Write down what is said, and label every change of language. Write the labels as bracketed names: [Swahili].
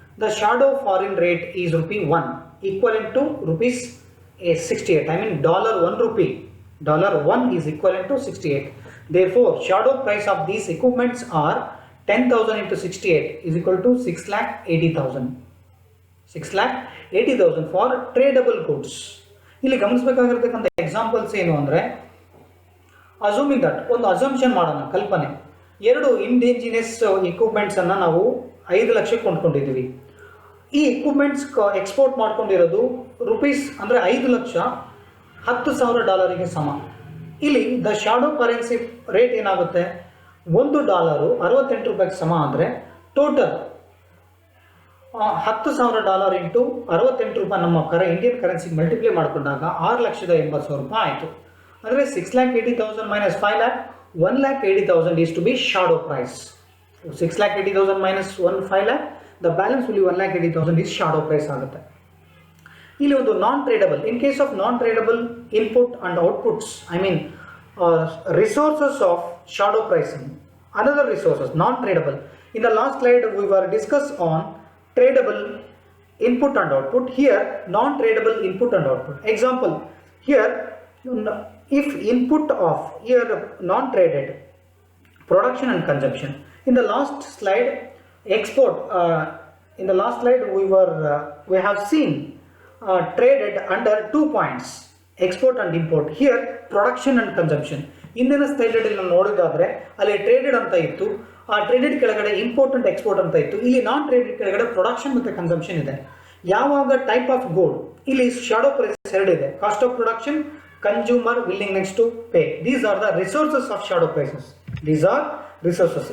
[English] The shadow foreign rate is ₹1, equivalent to rupees 68. I mean $1 is equivalent to 68. Therefore, shadow price of these equipments are 10,000 into 68 is equal to 6,80,000. 6,80,000 for tradable goods. [Kannada] ಇಲ್ಲಿ ಗಮನಿಸಬೇಕಾಗಿರ್ತಕ್ಕಂಥ examples ಏನು ಅಂದರೆ, [English] assuming that [Kannada] ಒಂದು assumption ಮಾಡೋಣ, ಕಲ್ಪನೆ, 2 indigenous ಇಕ್ವಿಪ್ಮೆಂಟ್ಸನ್ನು ನಾವು 5 ಲಕ್ಷಕ್ಕೆ ಕೊಂಡ್ಕೊಂಡಿದ್ದೀವಿ. ಈ equipments export ಮಾಡ್ಕೊಂಡಿರೋದು ರುಪೀಸ್ ಅಂದರೆ 5 ಲಕ್ಷ $10,000 ಸಮ. ಇಲ್ಲಿ ದ ಶಾಡೋ ಕರೆನ್ಸಿ ರೇಟ್ ಏನಾಗುತ್ತೆ, $1 68 ಸಮ ಅಂದರೆ ಟೋಟಲ್ $10,000 ಇಂಟು 68 ನಮ್ಮ ಇಂಡಿಯನ್ ಕರೆನ್ಸಿಗೆ ಮಲ್ಟಿಪ್ಲೈ ಮಾಡಿಕೊಂಡಾಗ 6,80,000 ಆಯಿತು. ಅಂದರೆ [English] 6,80,000 minus 5 lakh, 1,80,000 is to be shadow price. 6,80,000 minus 5 lakh, the balance will be 1,80,000 is shadow price ಆಗುತ್ತೆ. [Kannada] ಇಲ್ಲಿ ಒಂದು ನಾನ್ ಟ್ರೇಡಬಲ್, [English] In case of non tradable input and outputs, I mean resources of shadow pricing, another resources non tradable. In the last slide we were discussed on tradable input and output. Here non tradable input and output. Example, here if input of here non traded production and consumption. In the last slide export, in the last slide we have seen traded under 2 points, export and import. Here production and consumption. [Kannada] ಇಂದಿನ ಸ್ಲೈಡಲ್ಲಿ ನಾವು ನೋಡೋದಾದ್ರೆ ಅಲ್ಲಿ traded ಅಂತ ಇತ್ತು, ಆ traded ಕೆಳಗಡೆ import and export ಅಂತ ಇತ್ತು. ಇಲ್ಲಿ ನಾನ್ ಟ್ರೇಡೆಡ್ ಕೆಳಗಡೆ ಪ್ರೊಡಕ್ಷನ್ ಮತ್ತು ಕನ್ಸಂಪ್ಷನ್ ಇದೆ. ಯಾವಾಗ ಟೈಪ್ ಆಫ್ ಗೋಲ್ಡ್, ಇಲ್ಲಿ ಶಾಡೋ ಪ್ರೈಸ್ 2 ಇದೆ, [English] Cost of production, consumer willingness to pay. These are the resources of shadow prices. These are resources.